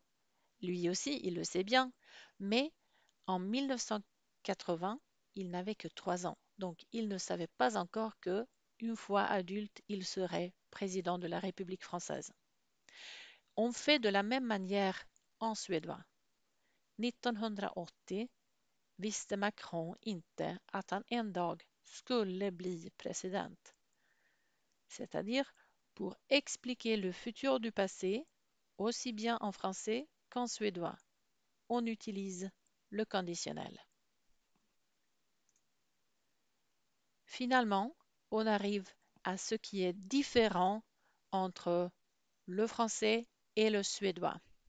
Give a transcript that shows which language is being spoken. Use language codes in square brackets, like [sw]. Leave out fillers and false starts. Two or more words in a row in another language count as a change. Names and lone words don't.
[fr] Lui aussi, il le sait bien. Mais en 1980, il n'avait que 3 ans. Donc, il ne savait pas encore que, une fois adulte, il serait président de la République française. On fait de la même manière en suédois. [sv] 1980 visste Macron inte att han en dag skulle bli president. [fr] C'est-à-dire, pour expliquer le futur du passé, aussi bien en français qu'en suédois, on utilise le conditionnel. Finalement, on arrive à ce qui est différent entre le français et le suédois.